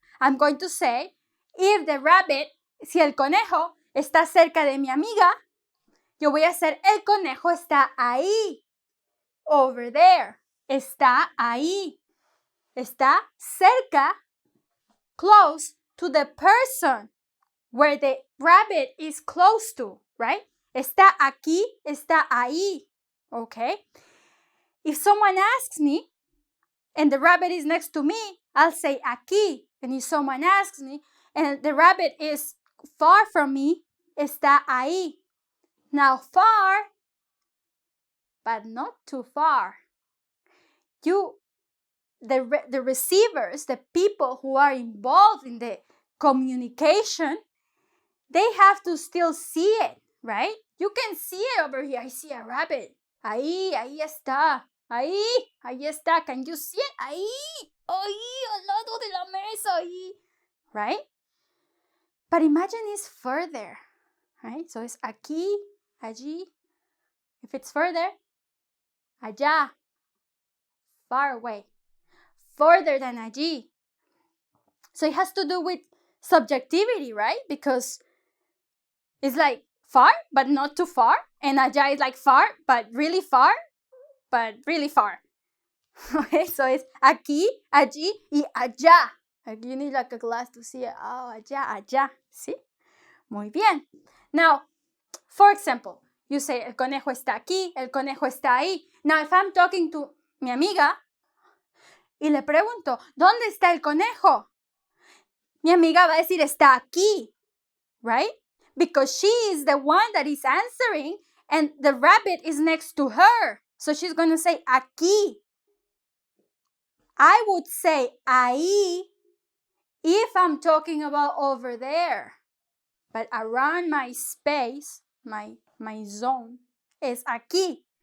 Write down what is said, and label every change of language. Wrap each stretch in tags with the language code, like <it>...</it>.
<en>I'm going to say,</en> <es>si el conejo está cerca de mi amiga, yo voy a hacer, el conejo está ahí.</es> <en>Over there.</en> <es>Está ahí. Está cerca,</es> <en>close to the person where the rabbit is close to, right?</en> <es>Está aquí, está ahí. Okay?</es> <en>If someone asks me, and the rabbit is next to me, I'll say aquí. And if someone asks me, and the rabbit is far from me,</en> <es>está ahí.</es> <en>Now far, but not too far. The receivers, the people who are involved in the communication, they have to still see it, right? You can see it over here. I see a rabbit.</en> <es>Ahí está. Ahí está.</es> <en>Can you see it?</en> <es>Ahí, al lado de la mesa, ahí.</es> <en>Right? But imagine it's further, right? So it's aquí, allí. If it's further, allá. Far away. Further than allí. So it has to do with subjectivity, right? Because it's like far, but not too far. And allá is like far, but really far. Okay, so it's aquí, allí, y allá. Like you need like a glass to see it.</en> <es>Oh, allá. ¿Sí? Muy bien.</es> <en>Now, for example, you say,</en> <es>el conejo está aquí, el conejo está ahí.</es> <en>Now, if I'm talking to</en> <es>mi amiga, y le pregunto, ¿dónde está el conejo? Mi amiga va a decir, está aquí, right?</es> <en>Because she is the one that is answering and the rabbit is next to her. So she's going to say, aquí. I would say, ahí, if I'm talking about over there. But around my space, my zone, is aquí.</en>